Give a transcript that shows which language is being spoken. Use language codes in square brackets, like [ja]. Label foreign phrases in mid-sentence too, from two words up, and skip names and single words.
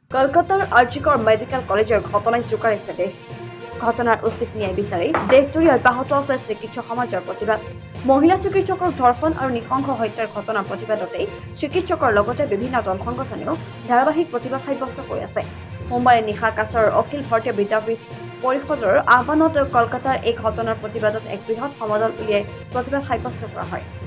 [bn] কলকাতার আরজিকর মেডিকেল কলেজের ঘটনায় [as] জোকাৰিছে দেশ। ঘটনার উচিত ন্যায় বিচাৰি দেশজুৰি অব্যাহত আছে চিকিৎসক সমাজৰ প্ৰতিবাদ। মহিলা চিকিৎসকৰ ধৰ্ষণ আৰু নৃশংস হত্যাৰ ঘটনাৰ প্ৰতিবাদতেই চিকিৎসকৰ লগতে বিভিন্ন দল সংগঠনেও ধাৰাবাহিক প্ৰতিবাদ সাব্যস্ত কৰি আছে। সোমবাৰে নিশা কাছাৰৰ অখিল ভাৰতীয় বিদ্যাপীঠ পৰিষদৰ আহ্বানত কলকাতাৰ এই ঘটনাৰ প্ৰতিবাদত এক বৃহৎ সমদল উলিয়াই প্ৰতিবাদ সাব্যস্ত কৰা হয়।